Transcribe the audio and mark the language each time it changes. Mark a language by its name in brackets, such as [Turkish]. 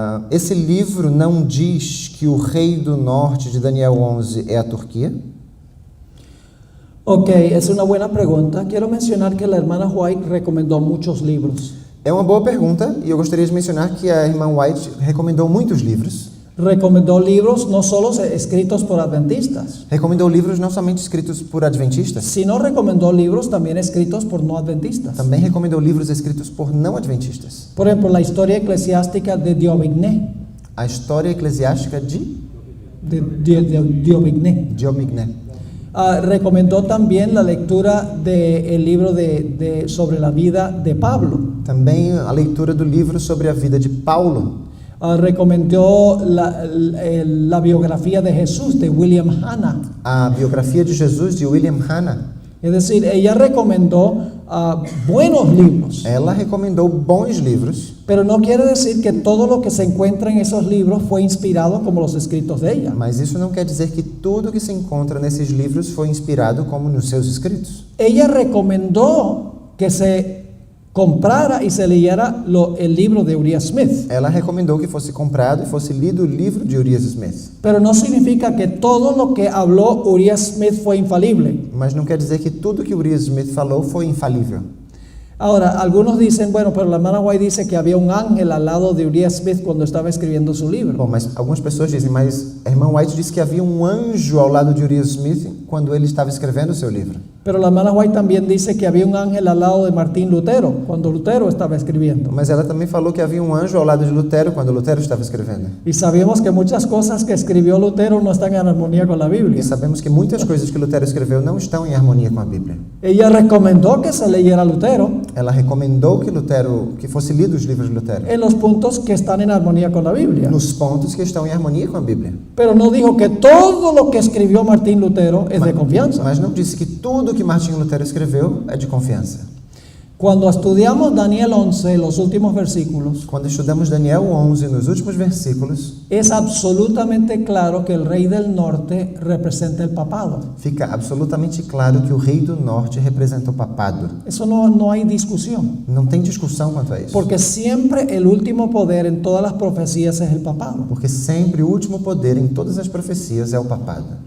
[Portuguese] Esse livro não diz que o rei do norte de Daniel 11 é a Turquia? [Spanish] Ok, es una buena pregunta. Quiero mencionar que la hermana White recomendó muchos libros. [Portuguese] É uma boa pergunta e eu gostaria de mencionar que a irmã White recomendou muitos livros. [Spanish] Recomendó libros no solo escritos por adventistas, [Portuguese] Recomendou livros não somente escritos por adventistas, [Spanish] sino recomendó libros también escritos por no adventistas. [Portuguese] também recomendou livros escritos por não adventistas. [Spanish] Por ejemplo, la historia eclesiástica de Diomigné. [Portuguese] A história eclesiástica de Diomigné. Diomigné. [Spanish] Recomendó también la lectura del libro sobre la vida de Pablo. [Portuguese] Também a leitura do livro sobre a vida de Paulo. [Spanish] Recomendó la biografía de Jesús de William Hanna. [Portuguese] A biografia de Jesus de William Hanna. [Spanish] Es decir, ella recomendó buenos libros, [Portuguese] Ela recomendou bons livros, [Spanish] pero no quiere decir que todo lo que se encuentra en esos libros fue inspirado como los escritos de ella. [Portuguese] mas isso não quer dizer que tudo que se encontra nesses livros foi inspirado como nos seus escritos. [Spanish] Ella recomendó que se comprara y se leyera el libro de Uriah Smith, [Portuguese] Ela recomendou que fosse comprado e fosse lido o livro de Uriah Smith. [Spanish] pero no significa que todo lo que habló Uriah Smith fue infalible. [Portuguese] Mas não quer dizer que tudo que Uriah Smith falou foi infalível. [Spanish] Ahora, algunos dicen, bueno, pero la hermana White dice que había un ángel al lado de Uriah Smith cuando estaba escribiendo su libro. [Portuguese] Bom, mas algumas pessoas dizem, mas a irmã White disse que havia um anjo ao lado de Uriah Smith quando ele estava escrevendo o seu livro. [Spanish] Pero la hermana White también dice que había un ángel al lado de Martín Lutero cuando Lutero estaba escribiendo. [Portuguese] Mas ela também falou que havia um anjo ao lado de Lutero quando Lutero estava escrevendo. [Spanish] Y sabemos que muchas cosas que escribió Lutero no están en armonía con la Biblia. [Portuguese] E sabemos que muitas coisas que Lutero escreveu não estão em harmonia com a Bíblia. [Spanish] Ella recomendó que se leyera Lutero [Portuguese] Ela recomendou que fosse lido os livros de Lutero, [Spanish] en los puntos que están en armonía con la Biblia. [Portuguese] nos pontos que estão em harmonia com a Bíblia. [Spanish] Pero no dijo que todo lo que escribió Martín Lutero es de confianza. [Portuguese] Mas não disse que tudo que Martinho Lutero escreveu é de confiança. [Spanish] Cuando estudiamos Daniel 11, los últimos versículos, [Portuguese] Quando estudamos Daniel 11, nos últimos versículos, [Spanish] es absolutamente claro que el rey del norte representa el papado. [Portuguese] fica absolutamente claro que o rei do norte representa o papado. [Spanish] Eso no hay discusión, [Portuguese] Não tem discussão quanto a isso. [Spanish] porque siempre el último poder en todas las profecías es el papado. [Portuguese] Porque sempre o último poder em todas as profecias é o papado.